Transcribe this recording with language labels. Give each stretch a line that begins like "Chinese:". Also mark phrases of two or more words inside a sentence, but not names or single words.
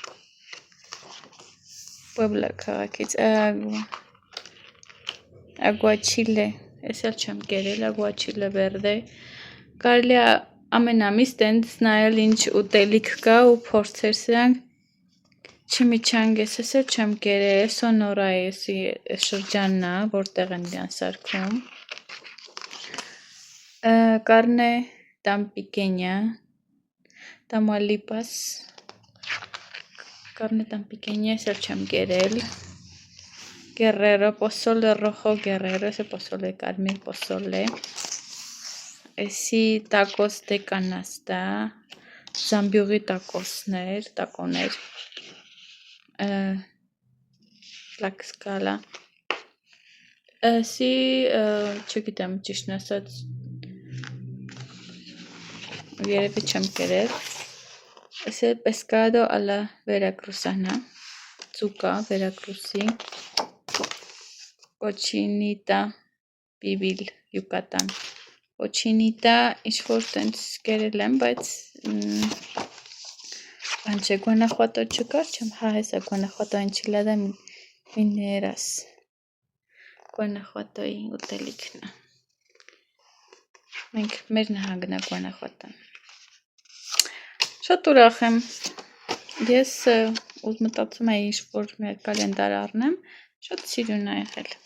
Armenian: պոբլա քաղաքից, ագուաչիլե, ես էլ չեմ կերել, ագուաչիլե վերդե, կարելի ամենամիս տենց նայել ինչ ուտելիք կա ու փորձեր սրանք, չիմիչանգես, ես էլ չեմ կերել, Սոնորա էսի շրջանն է, որտեղ են իրան սարքում, Carne Tampiqueña, Tamaulipas, Carne Tampiqueña, ես էլ չեմ կերել, Guerrero, Pozole Rojo Guerrero,
Spanish: ese pozole
Armenian: կարմիր pozole, էսի tacos de canasta, Զամբյուղի տակոներ, Tlaxcala, էսի, չգիտեմ ճիշտն ասած, երևի չեմ կերել, էսի pescado a la veracruzana, ծուկա վերակրուսի, Cochinita pibil Yucatan, Cochinita ինչ-որ տենց կերել եմ, բայց բան չէ, Guanajuato չկար, չեմ, հա հեսա Guanajuato enchilada mineras, Guanajuato-ի ուտելիքն է, մենք մեր նահանգն է Guanajuato-ն, շատ ուրախ եմ, ես մտածում էի ինչ-որ մեր կալենդար առնեմ, շատ սիրուն է եղել,